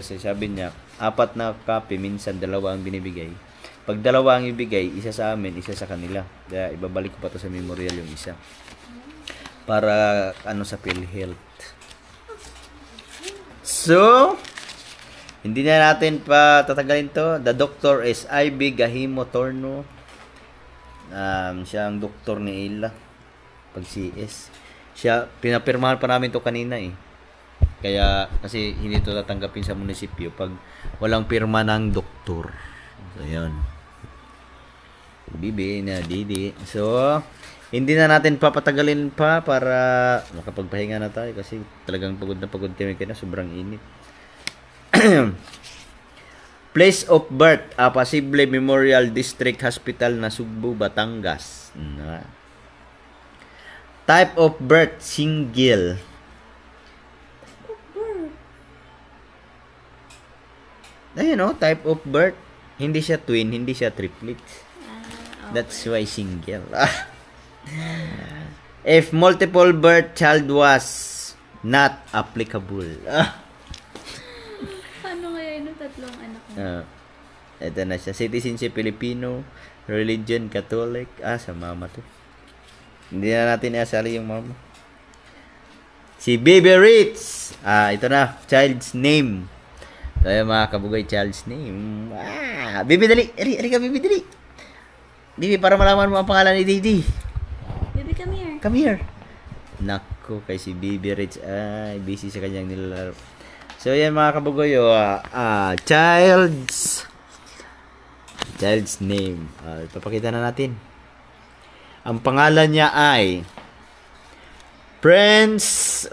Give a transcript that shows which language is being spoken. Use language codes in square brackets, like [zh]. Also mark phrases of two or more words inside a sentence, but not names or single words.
[tl] Sabi niya, 4 na copy, minsan 2 ang binibigay. Pag 2 ang ibigay, isa sa amin, isa sa kanila. Kaya ibabalik ko pa to sa memorial yung isa. Para ano sa PhilHealth. So, hindi na natin pa tatagalin to. [en] The doctor is [tl] Ivy Gahimo Torno. Siya ang doktor ni Ila. Pag CS. Siya, pinapirmahan pa namin to kanina eh. Kaya, kasi hindi to tatanggapin sa munisipyo pag walang pirma ng doktor. So, yun. Bibi na Didi. So, hindi na natin papatagalin pa para makapagpahinga na tayo kasi talagang pagod na pagod kami kaya sobrang init. [en] Place of birth, Apasible Memorial District Hospital, Nasugbu, Batangas. Type of birth, single. [tl] Ayun o, [en] type of birth. [tl] Hindi siya twin, hindi siya triplet. Okay. [en] That's why single. If multiple birth child was not applicable. [tl] Ano kaya yung 3 anak mo? Ito na siya. [en] Citizenship Filipino. Religion Catholic. [tl] Sa mama to. Hindi na natin iasali yung mama. Si Baby Ritz. Ito na. [en] Child's name. So, [tl] yung mga kabugay, [en] child's name. [tl] Baby, dali. Ari ka, Baby, dali. Baby, para malaman mo ang pangalan ni Didi. [en] Baby, come here. Come here. [tl] Nako, kay si Baby Ritz. Busy sa kanyang nilalaro. So, yan mga kabugoy. [en] Child's name. [tl] Ipapakita na natin. Ang pangalan niya ay Prince.